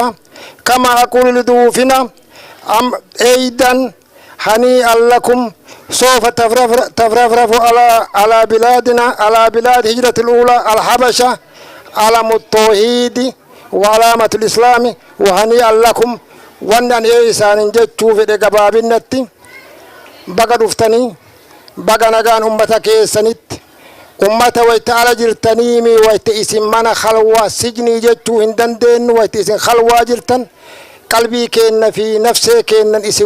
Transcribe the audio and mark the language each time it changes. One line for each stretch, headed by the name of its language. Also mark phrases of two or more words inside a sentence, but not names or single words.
Arabic: كما أقول لضيوفنا أيضا هنيئا لكم سوف تفرفرف على بلادنا على بلاد هجرة الأولى الحبشة علم التوحيد وعلامة الإسلام وهنيئا لكم.
Oromo: wannan isaanin jechuu fedhe gabaabinatti baga dhuftanii baga nagaan ummata keessanitti ummata wayta ala jirtaniimi wayta isin mana khalwaa sijnii jechuu hin dandeenyu wayta isin khalwaa jirtan qalbii keenna fi nafsee keennan isin